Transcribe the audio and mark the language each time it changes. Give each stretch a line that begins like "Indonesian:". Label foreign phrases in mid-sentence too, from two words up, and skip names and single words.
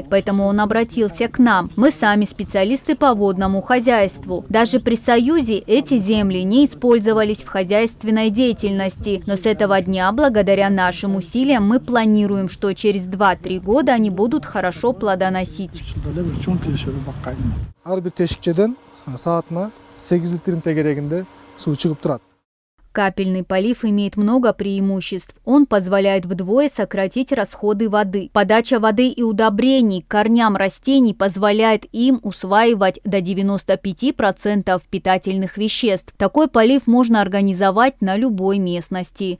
Russian: Поэтому он обратился к нам. Мы сами специалисты по водному хозяйству. Даже при Союзе эти земли не использовались в хозяйственной деятельности. Но с этого дня, благодаря нашим усилиям, мы планируем, что через 2-3 года они будут хорошо плодоносить.
Kyrgyz: Саатына 8 литрин тегерегинде суу чыгып турат.
Russian: Капельный полив имеет много преимуществ. Он позволяет вдвое сократить расходы воды. Подача воды и удобрений к корням растений позволяет им усваивать до 95% питательных веществ. Такой полив можно организовать на любой местности.